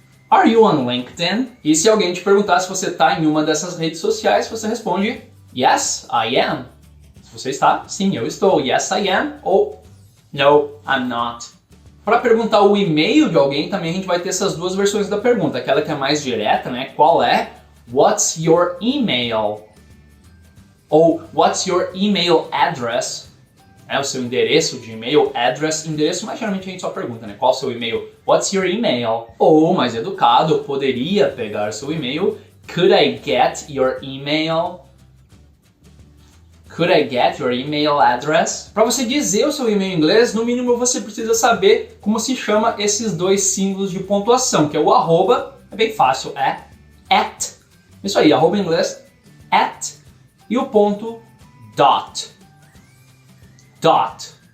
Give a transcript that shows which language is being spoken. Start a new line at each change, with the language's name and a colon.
English: Are you on LinkedIn?
Portuguese: E se alguém te perguntar se você está em uma dessas redes sociais, você responde
English: Yes, I am.
Portuguese: Se você está, sim, eu estou.
English: Yes, I am.
Portuguese: Ou
English: No, I'm not.
Portuguese: Para perguntar o e-mail de alguém, também a gente vai ter essas duas versões da pergunta. Aquela que é mais direta, né? Qual é?
English: What's your email? Ou what's your email address?
Portuguese: O seu endereço de e-mail, address, endereço, mas geralmente a gente só pergunta, né? Qual o seu e-mail?
English: What's your email?
Portuguese: Ou, mais educado, eu poderia pegar seu e-mail.
English: Could I get your email? Could I get your email address?
Portuguese: Para você dizer o seu e-mail em inglês, no mínimo você precisa saber como se chama esses dois símbolos de pontuação, que é o arroba, é bem fácil, é at. Isso aí, arroba em inglês, at, e o ponto dot. Dot.